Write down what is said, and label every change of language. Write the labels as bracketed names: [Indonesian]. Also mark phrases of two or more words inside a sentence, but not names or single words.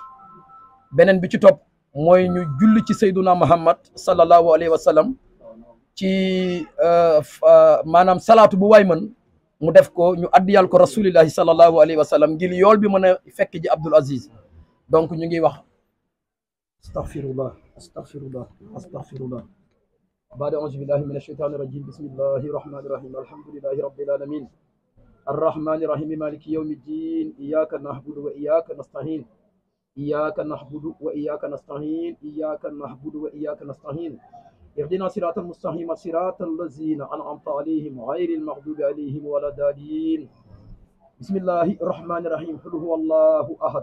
[Wolof] beneen bi ci topp mooy ñu julli ci [Arabic] سيدنا محمد صلى الله عليه وسلم [Wolof] ci maanaam salaatu bu waay mën mu def ko ñu addiyal ko [Arabic] رسول الله صلى الله عليه وسلم [Wolof] ngir yool bi mën a fekk ji Abdul Aziz. donc ñu ngi wax [Arabic] أستغفر الله أستغفر الله أستغفر الله بعد أعوذ بالله من الشيطان الرجيم بسم الله الرحمن الرحيم الحمد لله رب العالمين الرحمن الرحيم مالك يوم الدين إياك نعبد وإياك نستعين إياك نعبد وإياك نستعين إياك نعبد وإياك نستعين iyyaka na'budu wa iyyaka nasta'in iyyaka na'budu wa iyyaka nasta'in اهدنا صراط المستقيم صراط الذين أنعمت عليهم غير المغضوب عليهم ولا الضالين بسم الله الرحمن الرحيم قل هو الله أحد